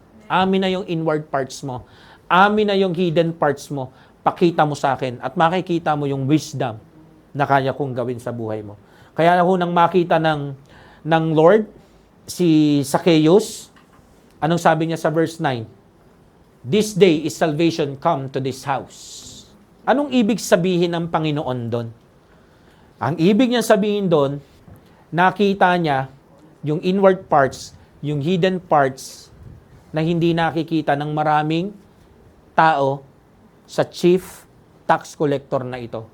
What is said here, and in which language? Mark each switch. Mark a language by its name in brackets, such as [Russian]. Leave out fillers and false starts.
[Filipino] Amin na yung inward parts mo. Amin na yung hidden parts mo. Pakita mo sa akin at makikita mo yung wisdom na kaya kong gawin sa buhay mo. Kaya ako nang makita ng Lord, si Zacchaeus, anong sabi niya sa verse 9? [English] This day is salvation come to this house. [Filipino] Anong ibig sabihin ng Panginoon doon? Ang ibig niya sabihin doon, nakita niya yung inward parts, yung hidden parts na hindi nakikita ng maraming tao sa chief tax collector na ito.